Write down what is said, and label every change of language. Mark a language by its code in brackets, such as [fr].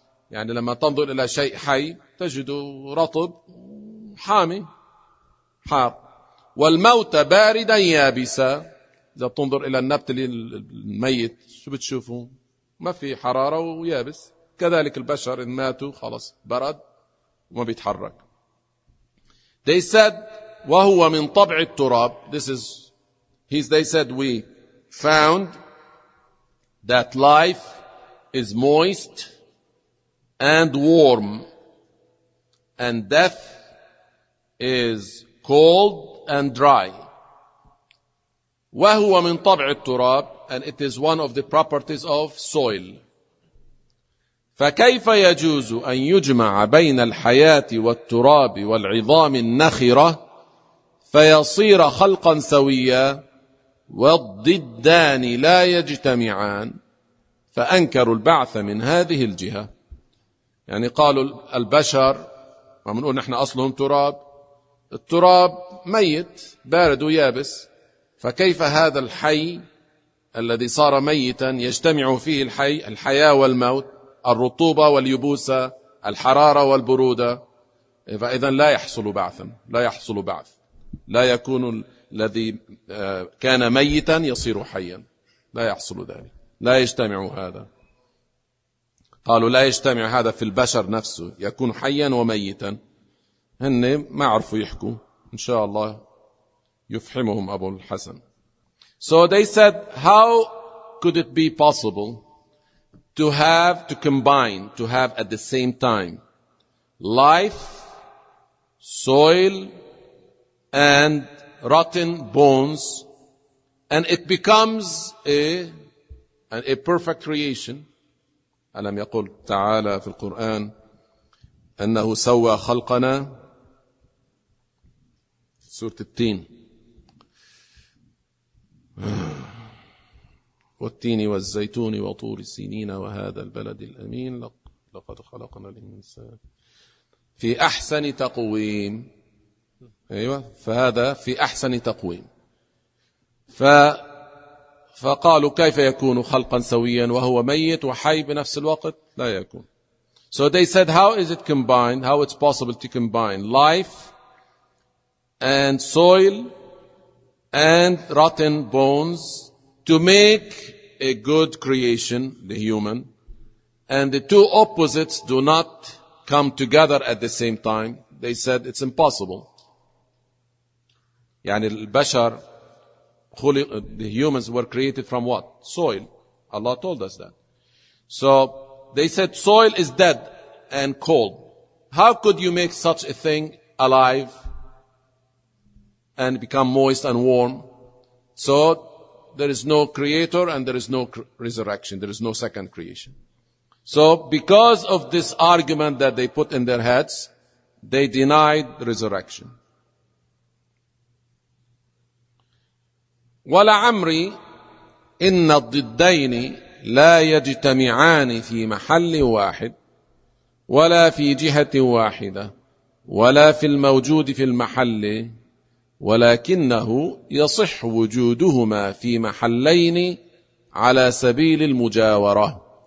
[ar] يعني لما تنظر إلى شيء حي تجد رطب حامي حار، والموت باردا يابسا. إذا تنظر إلى النبت الميت شو بتشوفه؟ ما في حرارة ويابس. كذلك البشر إن ماتوا خلاص برد وما بيتحرك. [en] They said [ar] وهو من طبع التراب. [en] This is They said, we found that life is moist and warm, and death is cold and dry. [ar] وهو من طبع التراب, [en] and it is one of the properties of soil. [ar] فكيف يجوز أن يجمع بين الحياة والتراب والعظام النخرة فيصير خلقا سويا والضدان لا يجتمعان؟ فأنكروا البعث من هذه الجهة. يعني قالوا البشر, ومنقول نحن أصلهم تراب, التراب ميت بارد ويابس, فكيف هذا الحي الذي صار ميتا يجتمع فيه الحي الحياة والموت, الرطوبة واليبوسة, الحرارة والبرودة؟ فإذن لا يحصل بعث, لا يحصل بعث, لا يكون الذي كان ميتا يصير حيا, لا يحصل ذلك, لا يجتمع هذا. قالوا لا يجتمع هذا في البشر نفسه, يكون حيا وميتا. هن ما عرفوا يحكوا, إن شاء الله يفهمهم أبو الحسن. [en] So they said, how could it be possible to have, to combine, to have at the same time life, soil, and rotten bones, and it becomes a perfect creation. [ar] ألم يقول تعالى في القرآن أنه سوى خلقنا, سورة التين, والتين والزيتون وطور السينين وهذا البلد الأمين لقد خلقنا الإنسان في أحسن تقويم. أيوة, فهذا في أحسن تقويم. فقالوا كيف يكون خلقا سويا وهو ميت وحي بنفس الوقت؟ لا يكون. [en] So they said, how is it combined, how it's possible to combine life and soil and rotten bones to make a good creation, the human, and the two opposites do not come together at the same time? They said it's impossible. [ar] يعني البشر, [en] the humans were created from what? Soil. Allah told us that. So they said soil is dead and cold. How could you make such a thing alive and become moist and warm? So there is no creator and there is no resurrection. There is no second creation. So because of this argument that they put in their heads, they denied resurrection. [ar] ولعمري إن الضدين لا يجتمعان في محل واحد ولا في جهة واحدة ولا في الموجود في المحل, ولكنه يصح وجودهما في محلين على سبيل المجاورة.